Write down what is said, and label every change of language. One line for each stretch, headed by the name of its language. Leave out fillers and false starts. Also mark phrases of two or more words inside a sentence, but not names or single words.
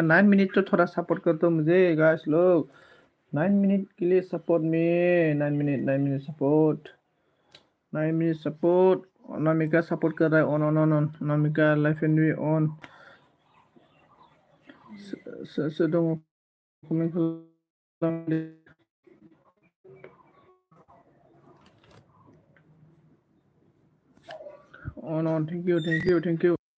Hindi: 9 मिनट तो थोड़ा सपोर्ट कर दो मुझे गाइस लोग। 9 मिनट के लिए सपोर्ट में, 9 मिनट, 9 मिनट सपोर्ट, 9 मिनट सपोर्ट। अनामिका सपोर्ट कर रहा है। ऑन ऑन ऑन ऑन अनामिका
English: life and we on.
Bodo: सोर दङ कमेन्ट खालामदो।
English: on thank you.